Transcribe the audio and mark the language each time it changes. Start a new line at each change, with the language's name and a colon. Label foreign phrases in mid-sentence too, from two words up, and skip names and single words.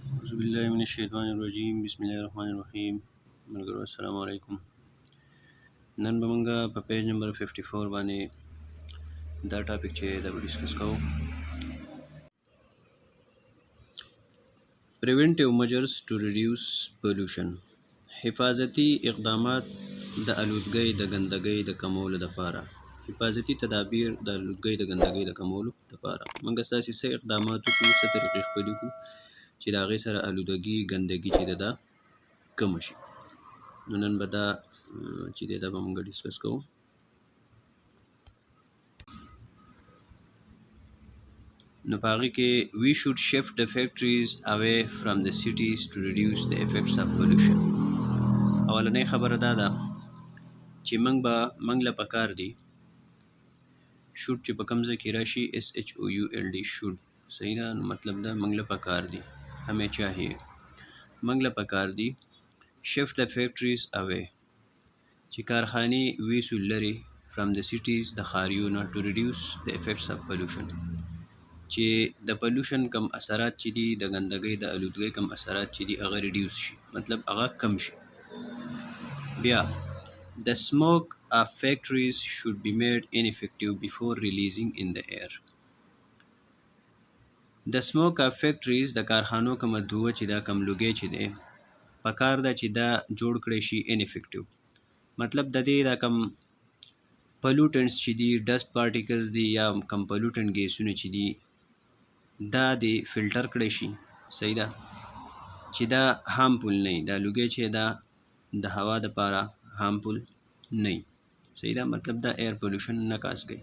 Arabic: أعوذ بالله من الشیطان الرجیم بسم الله الرحمن الرحیم ملګرو السلام علیکم.
Pashto: نن به موږ په پیج نمبر 54 باندې دا ټاپک چې دا ډسکس کوو.
English: preventive measures to reduce pollution,
Pashto: حفاظتي اقدامات د آلودګۍ د ګندګۍ د کمولو لپاره. حفاظتي تدابیر د آلودګۍ د ګندګۍ د کمولو لپاره موږ ستاسې څه اقدامات وکړو، څه طریقې خپلې کړو چې د هغې سره آلودګي ګندګي چې ده دا کمه شي. نو نن به دا چې دی دا به موږ ډسکس کوو. نو په هغې کې
English: we should shift the factories away from the cities to reduce the effects of pollution.
Pashto: اولنۍ خبره دا ده چې موږ له پکار دي should چې په کوم ځای کې راشي
English: SHOULD should،
Pashto: صحیح ده. نو مطلب دا موږ له پکار دي
Hindi: हमें चाहिए،
Pashto: موږ له پکار دي
English: shift the factories away
Pashto: چې کارخانې ویسو لري
English: from the cities
Pashto: د ښاریونه
English: to reduce the effects of pollution
Pashto: چې د پولوشن کم اثرات چې دي د ګندګۍ د آلودګۍ کم اثرات چې دي هغه ریډیوس شي، مطلب هغه کم شي.
English: بیا the smoke of factories should be made ineffective before releasing in the air.
Pashto: د
English: smoke of factories
Pashto: د کارخانو کومه دوه چې دا کم لوګی چې دی پکار ده چې دا جوړ کړی شي ineffective، مطلب د دې دا کم پلوټنټس چې دي
English: dust particles
Pashto: دي یا کم پلوټنټ ګیسونه چې دي دا د فلټر کړی شي، صحیح ده، چې دا هارمفول نه وي، دا لوګی چې دا د هوا دپاره هارمفول نه وي، صحیح ده، مطلب دا
English: air pollution
Pashto: نه کاز کوي.